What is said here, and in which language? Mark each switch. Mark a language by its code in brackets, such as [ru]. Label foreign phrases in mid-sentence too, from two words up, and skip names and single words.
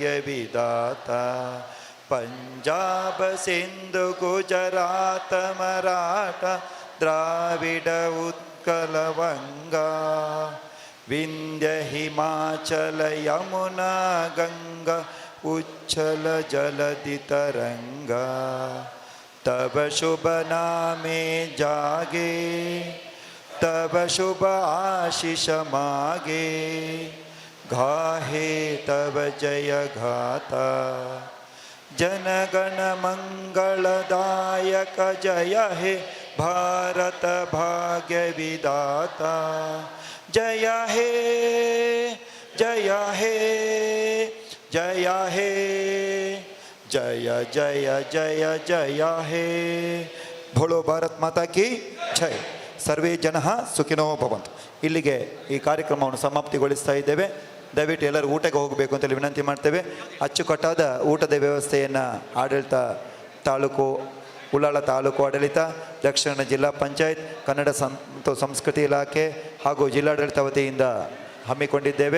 [bn] বিধাতা, পাঞ্জাব সিন্ধু গুজরাট মারাঠা দ্রাবিড় উৎকল বঙ্গ, বিন্ধ্য হিমাচল যমুনা গঙ্গা উচ্ছল জলধি তরঙ্গ, তব শুভ নামে জাগে তব শুভ আশিস মাগে, গাহে তব জয় গাথা, জনগণ মঙ্গলদায়ক জয় হে ভারত ভাগ্য বিধাতা, জয় হে জয় হে জয় হে জয় জয় জয় জয় হে. [hi] बोलो भारत माता की जय. [sa] सर्वे जनाः सुखिनो भवन्तु. [kn] ಇಲ್ಲಿಗೆ ಈ ಕಾರ್ಯಕ್ರಮವನ್ನು ಸಮಾಪ್ತಿಗೊಳಿಸ್ತಾ ಇದ್ದೇವೆ. ದಯವಿಟ್ಟು ಎಲ್ಲರೂ ಊಟಕ್ಕೆ ಹೋಗಬೇಕು ಅಂತೇಳಿ ವಿನಂತಿ ಮಾಡ್ತೇವೆ. ಅಚ್ಚುಕಟ್ಟಾದ ಊಟದ ವ್ಯವಸ್ಥೆಯನ್ನು ಆಡಳಿತ ತಾಲೂಕು, ಉಳ್ಳಾಳ ತಾಲೂಕು ಆಡಳಿತ, ದಕ್ಷಿಣ ಜಿಲ್ಲಾ ಪಂಚಾಯತ್, ಕನ್ನಡ ಮತ್ತು ಸಂಸ್ಕೃತಿ ಇಲಾಖೆ ಹಾಗೂ ಜಿಲ್ಲಾಡಳಿತ ವತಿಯಿಂದ ಹಮ್ಮಿಕೊಂಡಿದ್ದೇವೆ.